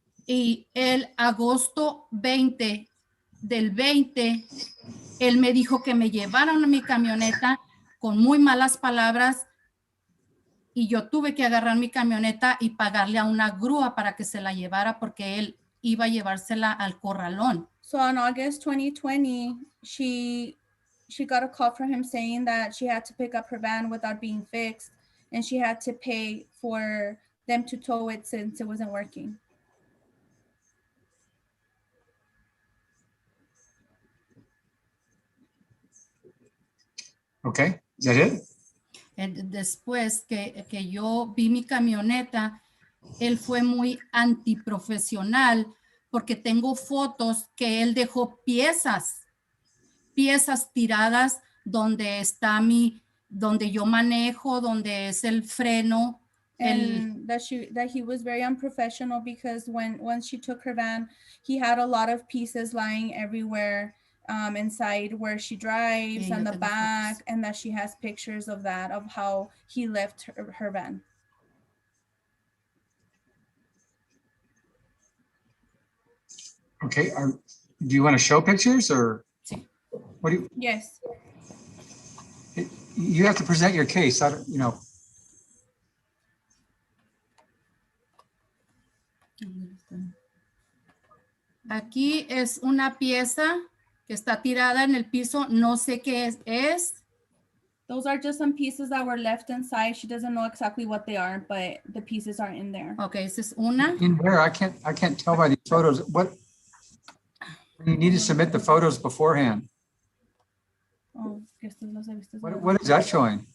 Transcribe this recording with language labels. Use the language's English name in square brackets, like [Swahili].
[Spanish] Y el agosto 20 del 20, él me dijo que me llevaron a mi camioneta con muy malas palabras y yo tuve que agarrar mi camioneta y pagarle a una grúa para que se la llevara porque él iba a llevársela al corralón. [English] So on August 2020, she got a call from him saying that she had to pick up her van without being fixed, and she had to pay for them to tow it since it wasn't working. Okay. Is that it? [Spanish] Después que yo vi mi camioneta, él fue muy antiprofesional porque tengo fotos que él dejó piezas tiradas donde está donde yo manejo, donde es el freno. [English] And that he was very unprofessional because once she took her van, he had a lot of pieces lying everywhere inside where she drives Yeah, and the the back, photos. and that she has pictures of that, of how he left her van. Okay. Do you want to show pictures or? [Spanish] Sí. [English] What do you? Yes. You have to present your case. I don't, you know. [Spanish] Aquí es una pieza que está tirada en el piso, no sé qué es. [English] Those are just some pieces that were left inside. She doesn't know exactly what they are, but the pieces are in there. [Spanish] Ok, esa es una. [English] In where? I can't tell by these photos. What? You need to submit the photos beforehand. [Spanish] Oh, que estas las he visto. [English] What is that showing?